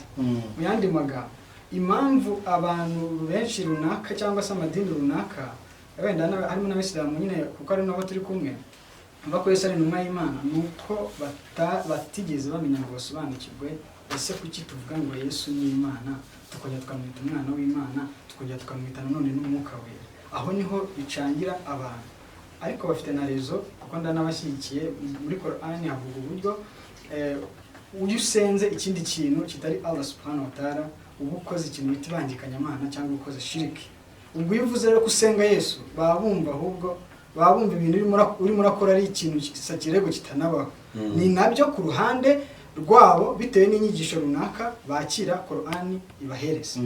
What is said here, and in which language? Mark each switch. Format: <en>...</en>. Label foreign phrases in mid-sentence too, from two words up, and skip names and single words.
<rw>Mu yandi magambo, impamvu abantu benshi runaka cyangwa se amadini runaka, wenda harimo n'Abisilamu nyine kuko ari nabo turi kumwe, ko Yesu ari intumwa y'Imana, nuko batigeze bamenya ngo basobanukirwe ese kuki tuvuga ngo Yesu ni Imana, tukajya tukamwita umwana w'Imana, tukajya tukamwita nanone n'umwuka wera. Aho niho bicangira abantu, ariko bafite na rezo, kuko ndanabashyigikiye. Muri Qur'ani havuga uburyo uyu usenze ikindi kintu kitari</rw> <ar>الله سبحانه وتعالى,</ar> <rw>uba ukoze ikintu bita ibangikanyamana cyangwa ukoze shiriki. Ubwo iyo uvuze rero kusenga Yesu, babumva ahubwo babumva ibintu urimo urakora ari ikintu kirego kitanabaho. Ni nabyo ku ruhande rwabo, bitewe n'inyigisho runaka bakira Qur'ani ibahereza.</rw>